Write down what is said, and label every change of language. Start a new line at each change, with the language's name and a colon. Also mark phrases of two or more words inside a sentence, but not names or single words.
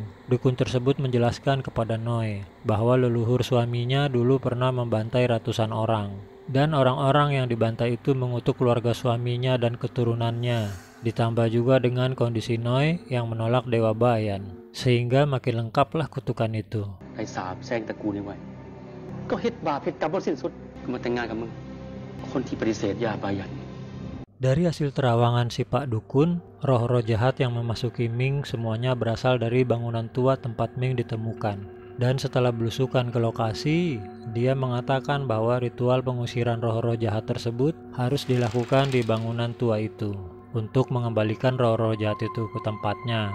Indonesian: Dukun tersebut menjelaskan kepada Noi bahwa leluhur suaminya dulu pernah membantai ratusan orang. Dan orang-orang yang dibantai itu mengutuk keluarga suaminya dan keturunannya. Ditambah juga dengan kondisi Noi yang menolak Dewa Bayan. Sehingga makin lengkaplah kutukan itu.
Thai: ไปสาบแช่งตระกูลนี้ไว้
Northeastern Thai: ก็เฮ็ดบาปเฮ็ดกรรมบ่สิ้นสุด
Thai: ก็มาแต่งงานกับมึง คนที่ปฏิเสธยาบายัน
Indonesian: Dari hasil terawangan si Pak Dukun, roh-roh jahat yang memasuki Ming semuanya berasal dari bangunan tua tempat Ming ditemukan. Dan setelah belusukan ke lokasi, dia mengatakan bahwa ritual pengusiran roh-roh jahat tersebut harus dilakukan di bangunan tua itu untuk mengembalikan roh-roh jahat itu ke tempatnya.